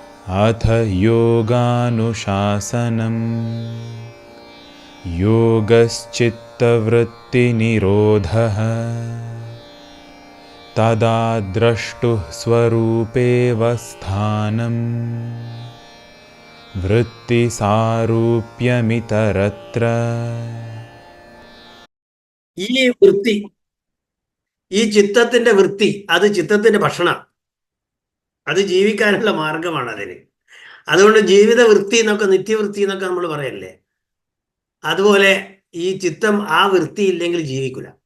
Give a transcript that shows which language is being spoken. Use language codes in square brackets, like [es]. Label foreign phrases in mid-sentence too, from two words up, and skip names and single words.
[sa] अथ योगानुशासनं योगश्चित्तवृत्तिनिरोधः तदा द्रष्टुः स्वरूपेव स्थानं वृत्तिसारूप्यमितरत्र. [ml] ഈ വൃത്തി, ഈ ചിത്തത്തിന്റെ വൃത്തി, അത് ചിത്തത്തിന്റെ ഭക്ഷണം, അത് ജീവിക്കാനുള്ള മാർഗമാണ് അതിന്. അതുകൊണ്ട് ജീവിത വൃത്തി എന്നൊക്കെ, നിത്യവൃത്തി എന്നൊക്കെ നമ്മൾ പറയല്ലേ, അതുപോലെ ഈ ചിത്തം ആ വൃത്തി ഇല്ലെങ്കിൽ ജീവിക്കില്ല.